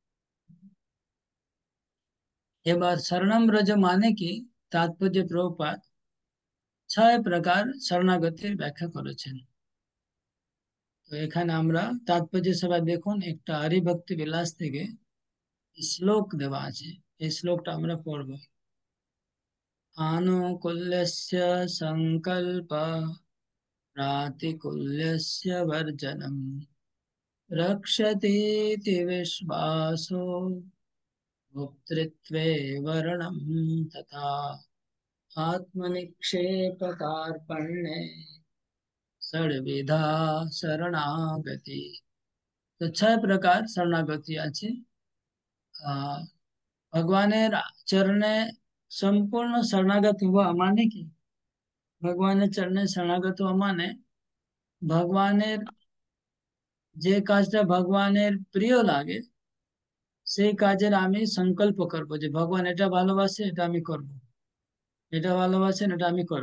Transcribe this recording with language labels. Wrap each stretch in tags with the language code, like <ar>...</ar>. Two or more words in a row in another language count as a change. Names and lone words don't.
<bn>এবার শরণম ব্রজ মানে কি তাৎপর্য প্রভুপাদ 6 প্রকার শরণাগতির ব্যাখ্যা করেছেন। তো এখানে আমরা তাৎপর্য সবাই দেখুন, একটা হরিভক্তি বিলাস থেকে শ্লোক দেওয়া আছে, এই শ্লোকটা আমরা পড়বো।</bn> <sa>आनुकूल्यस्य संकल्प प्रातिकूल्यस्य वर्जनम् रक्षतीति विश्वासो भोक्तृत्वे वर्णं तथा आत्मनिक्षेपकार्पण्ये षड्विधा शरणागति।</sa> <bn>तो 6 প্রকার শরণাগতি আছে। আহ ভগবানের চরণে সম্পূর্ণ শরণাগত হওয়া মানে কি? ভগবানের চরণে শরণাগত হওয়া মানে ভগবানের যে কাজটা ভগবানের প্রিয় লাগে সেই কাজের আমি সংকল্প করব, যে ভগবান এটা ভালোবাসে এটা আমি করব, এটা ভালোবাসেন এটা আমি করব।</bn>